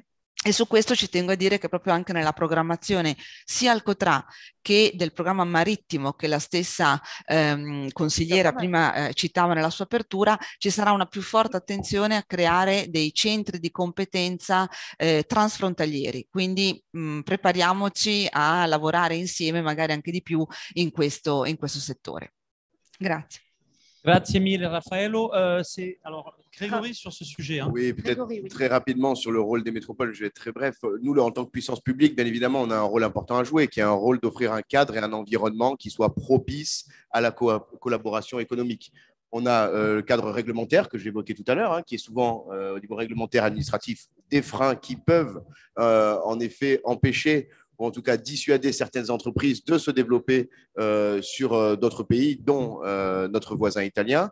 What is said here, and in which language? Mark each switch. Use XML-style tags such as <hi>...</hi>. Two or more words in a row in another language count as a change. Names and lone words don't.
<it>E su questo ci tengo a dire che proprio anche nella programmazione sia al COTRA che del programma marittimo che la stessa consigliera prima citava nella sua apertura, ci sarà una più forte attenzione a creare dei centri di competenza transfrontalieri. Quindi prepariamoci a lavorare insieme magari anche di più in questo settore. Grazie. Grazie mille, Raffaello.</it> <fr>Alors, Grégory, sur ce sujet. Hein. Oui, peut-être très rapidement sur le rôle des métropoles, je vais être très bref. Nous, en tant que puissance publique, bien évidemment, on a un rôle important à jouer, qui est un rôle d'offrir un cadre et un environnement qui soit propice à la collaboration économique. On a le cadre réglementaire que j'évoquais tout à l'heure, hein, qui est souvent, au niveau réglementaire administratif, des freins qui peuvent en effet empêcher ou en tout cas dissuader certaines entreprises de se développer sur d'autres pays, dont notre voisin italien.</fr>